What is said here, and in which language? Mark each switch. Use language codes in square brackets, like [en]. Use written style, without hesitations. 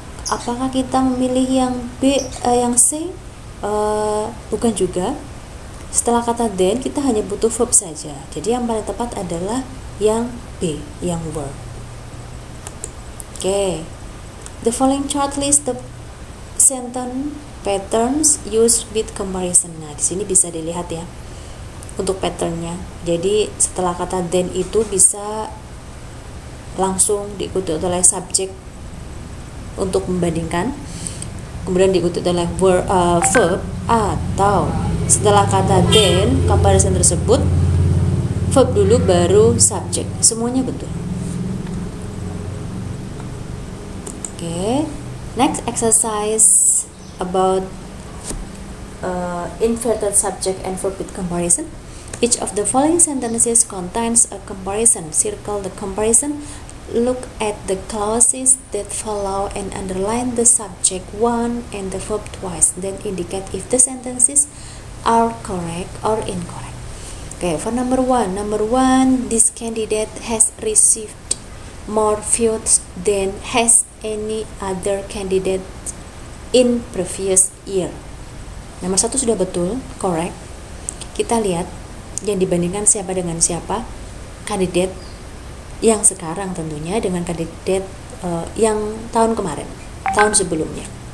[id] Apakah kita memilih yang B, yang C? Bukan juga. Setelah kata then kita hanya butuh verb saja. Jadi yang paling tepat adalah yang B, yang were. Oke. [en] The following chart list the sentence patterns used with comparison. [id] Nah, di sini bisa dilihat ya untuk patternnya. Jadi setelah kata then itu bisa langsung diikuti oleh subjek untuk membandingkan, kemudian diikuti oleh verb, atau setelah kata then comparison tersebut verb dulu baru subjek. Semuanya betul. Oke. [en] Next exercise about inverted subject and verb with comparison. Each of the following sentences contains a comparison. Circle the comparison. Look at the clauses that follow and underline the subject once and the verb twice. Then indicate if the sentences are correct or incorrect. Okay, for number one, this candidate has received more votes than has any other candidate in previous year. [id] Nomor 1 sudah betul, correct. Kita lihat yang dibandingkan siapa dengan siapa. Kandidat yang sekarang tentunya dengan kandidat yang tahun kemarin, tahun sebelumnya.